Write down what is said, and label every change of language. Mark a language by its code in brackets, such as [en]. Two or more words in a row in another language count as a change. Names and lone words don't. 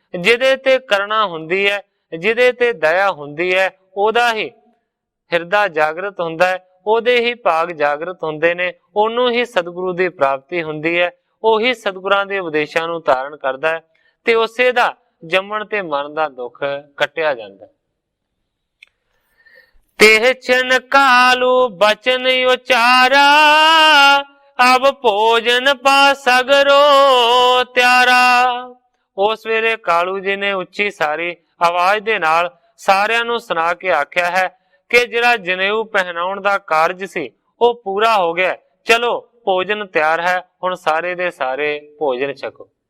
[pa] ਜਿਹਦੇ ਤੇ ਕਰਨਾ ਹੁੰਦੀ ਹੈ, ਜਿਹਦੇ ਤੇ ਦਇਆ ਹੁੰਦੀ ਹੈ ਉਹਦਾ ਹੀ ਹਿਰਦਾ ਜਾਗਰਤ ਹੁੰਦਾ ਹੈ, ਉਹਦੇ ਹੀ ਭਾਗ ਜਾਗਰਤ ਹੁੰਦੇ ਨੇ, ਉਹਨੂੰ ਹੀ ਸਤਿਗੁਰੂ ਦੀ ਪ੍ਰਾਪਤੀ ਹੁੰਦੀ ਹੈ, ਉਹੀ ਸਤਿਗੁਰਾਂ ਦੇ ਉਪਦੇਸ਼ਾਂ ਨੂੰ ਧਾਰਨ ਕਰਦਾ ਹੈ ਤੇ ਉਸੇ ਦਾ ਜੰਮਣ ਤੇ ਮਰਨ ਦਾ ਦੁੱਖ ਕੱਟਿਆ ਜਾਂਦਾ। [hi] तेह छन कालू बचन उचारा, अब भोजन पा सगरो त्यारा। [pa] ਉਸ ਵੇਲੇ ਕਾਲੂ ਜੀ ਨੇ ਉੱਚੀ ਸਾਰੀ ਆਵਾਜ਼ ਦੇ ਨਾਲ ਸਾਰਿਆਂ ਨੂੰ ਸੁਣਾ ਕੇ ਆਖਿਆ ਹੈ ਕਿ ਜਿਹੜਾ ਜਨੇਊ ਪਹਿਨਾਉਣ ਦਾ ਕਾਰਜ ਸੀ ਉਹ ਪੂਰਾ ਹੋ ਗਿਆ, ਚੱਲੋ ਭੋਜਨ ਤਿਆਰ ਹੈ, ਹੁਣ ਸਾਰੇ ਦੇ ਸਾਰੇ ਭੋਜਨ ਛਕੋ।